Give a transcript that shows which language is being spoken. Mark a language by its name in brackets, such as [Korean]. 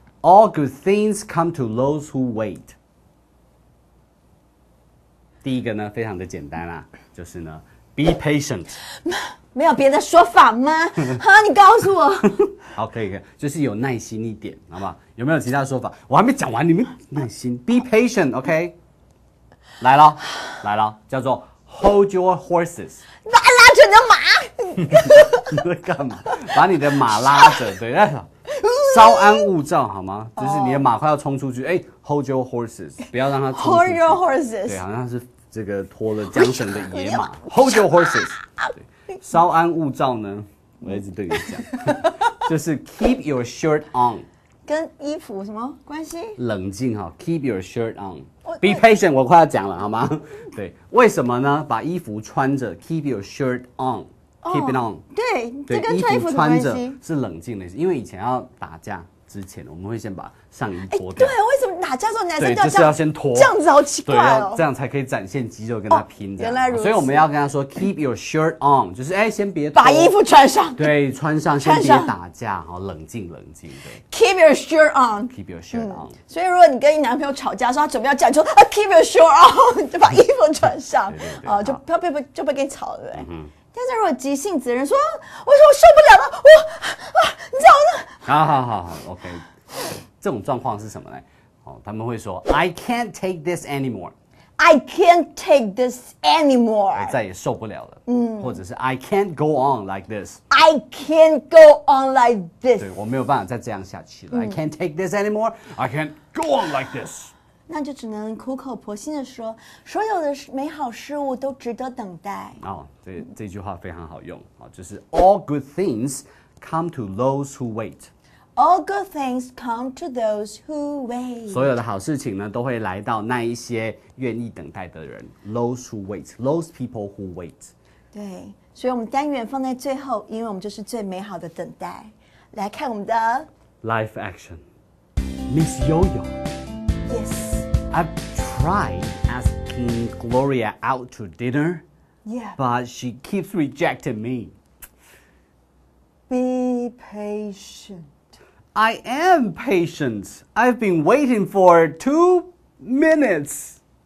[English] All good things come to those who wait. [Chinese] 第一个呢，非常的简单啊，就是呢 ， [English] be patient。 [Chinese] 没有别的说法吗？哈，你告诉我。好，可以，就是有耐心一点，好不好？有没有其他说法？我还没讲完，你们耐心 ， [English] be patient， [Chinese] OK？、来了，叫做 [English] hold your horses。 [Chinese] 拉着你的马。你在干嘛？把你的马拉着，对，稍安勿躁，好吗？就是你的马快要冲出去， [English] hold your horses， [Chinese] 不要让它冲出去。 [English] Hold your horses， [Chinese] 对，好像是这个拖了缰绳的野马。 [English] Hold your horses， [Chinese] 对，稍安勿躁呢，我一直对你讲，就是 [English] keep your shirt on， [Chinese] 跟衣服什么关系？冷静哈 ， [English] keep your shirt on。 Be patient， [Chinese] 我快要讲了，好吗？对，为什么呢？把衣服穿着 [English] ，keep your shirt on。Keep it on， [Chinese] 对，这跟穿衣服衣服穿着什么关系？是冷静的意思，因为以前要打架之前，我们会先把上衣脱掉。对，为什么打架的时候男生对，就就是要先脱，这样子好奇对，怪哦。这样才可以展现肌肉跟他拼。原来如此。所以我们要跟他说 ， [English] keep your shirt on， [Chinese] 就是先别脱把衣服穿上。对，穿上，先别打架，好，冷静，对。 [English] Keep your shirt on。 Keep your shirt on。 [Chinese] 所以如果你跟你男朋友吵架，说他准备要讲说 [English] keep your shirt on， [Chinese] 就把衣服穿上，就被给吵了，对不对？但是如果急性子的人说，我受不了了，你知道吗？好 ，OK。这种状况是什么呢？他们会说 [English] I can't take this anymore。 I can't take this anymore。 [Chinese] 我再也受不了了。 [English] 或者是 I can't go on like this。 I can't go on like this。 [Chinese] 对，我没有办法再这样下去了。 [English] I can't take this anymore。 I can't go on like this。 [Chinese] 那就只能苦口婆心的说，所有的美好事物都值得等待。这句话非常好用就是 [English] All good things come to those who wait。 All good things come to those who wait。 [Chinese] 所有的好事情呢，都会来到那一些愿意等待的人。 [English] Those who wait， those people who wait。 [Chinese] 对，所以我们单元放在最后，因为我们就是最美好的等待。来看我们的 [English] Live action. Miss Yo-Yo. Yes. I've tried asking Gloria out to dinner, Yeah. but she keeps rejecting me. Be patient. I am patient. I've been waiting for 2 minutes.